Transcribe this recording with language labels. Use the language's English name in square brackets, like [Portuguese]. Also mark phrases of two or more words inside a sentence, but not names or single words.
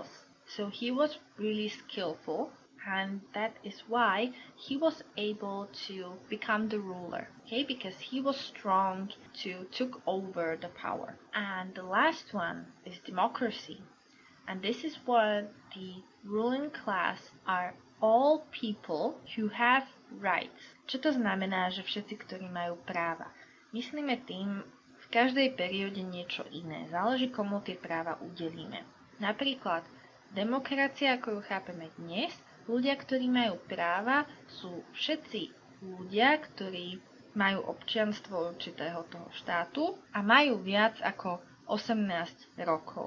[English] So he was really skillful, and that is why he was able to become the ruler, okay, because he was strong to took over the power. And the last one is democracy, and this is what the ruling class are all people who have rights. [Slovak] Čo to znamená, že všetci, ktorí majú práva? Myslíme tým v každej perióde niečo iné. Záleží, komu tie práva udelíme. Napríklad demokracia, ako ju chápeme dnes, ľudia, ktorí majú práva, sú všetci ľudia, ktorí majú občianstvo určitého toho štátu a majú viac ako 18 rokov.